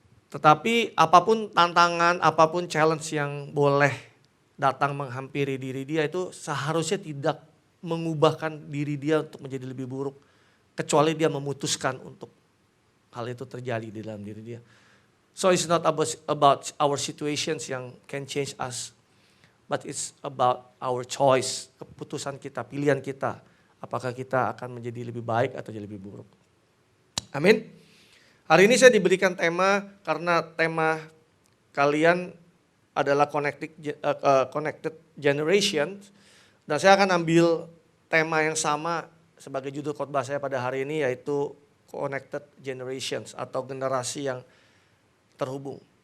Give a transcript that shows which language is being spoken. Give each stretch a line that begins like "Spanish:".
Indonesian: Tetapi apapun tantangan, apapun challenge yang boleh datang menghampiri diri dia itu seharusnya tidak mengubahkan diri dia untuk menjadi lebih buruk. Kecuali dia memutuskan untuk hal itu terjadi di dalam diri dia.
English: So it's not about our situations
Indonesian: yang
English: can change us. But it's about our choice,
Indonesian: keputusan kita, pilihan kita. Apakah kita akan menjadi lebih baik atau jadi lebih buruk. Amin. Hari ini saya diberikan tema karena tema kalian adalah connected generation. Dan saya akan ambil tema yang sama sebagai judul khotbah saya pada hari ini yaitu connected generations atau generasi yang terhubung.